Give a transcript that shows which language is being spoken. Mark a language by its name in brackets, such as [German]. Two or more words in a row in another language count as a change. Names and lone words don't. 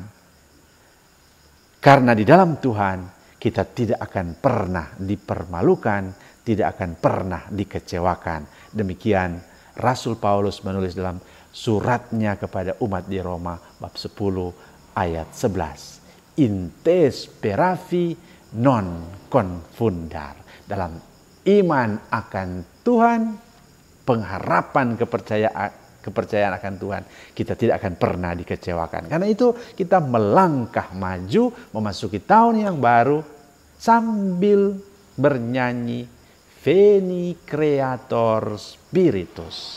[Indonesian] Karena di dalam Tuhan kita tidak akan pernah dipermalukan, tidak akan pernah dikecewakan. Demikian Rasul Paulus menulis dalam suratnya kepada umat di Roma bab 10 ayat 11. [Latin] In te speravi non confundar. [Indonesian] Dalam iman akan Tuhan, pengharapan kepercayaan akan Tuhan, kita tidak akan pernah dikecewakan. Karena itu kita melangkah maju memasuki tahun yang baru sambil bernyanyi Veni Creator Spiritus.